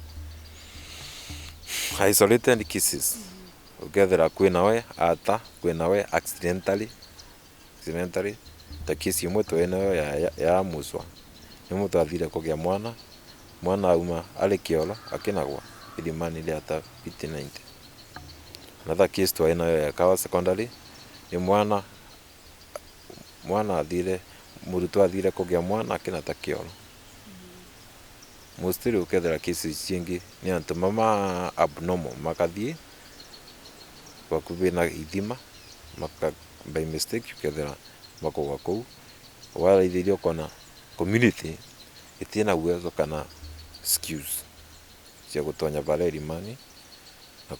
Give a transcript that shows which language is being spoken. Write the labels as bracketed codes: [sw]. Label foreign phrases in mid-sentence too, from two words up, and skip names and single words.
[en] isolated cases [mer] ukethera kwinawe ata kwinawe accidentally ta kesi imwe twenayo ya muswa ni mutu athire kugia mwana auma ali kiolo akinagwa irimani ria ta 90. [en] Another case [mer] twenayo ya Kawa secondary ni mwana athire murutwo athire kugia mwana akinata kiolo mostly ukethera cases ciengi ni antu mama abnormal makathie bakubi na ithima [en] by mistake [mer] ukethera makogwa kou wala ithirio kona community itina uwezo kana skills cia gutonya bara rimani na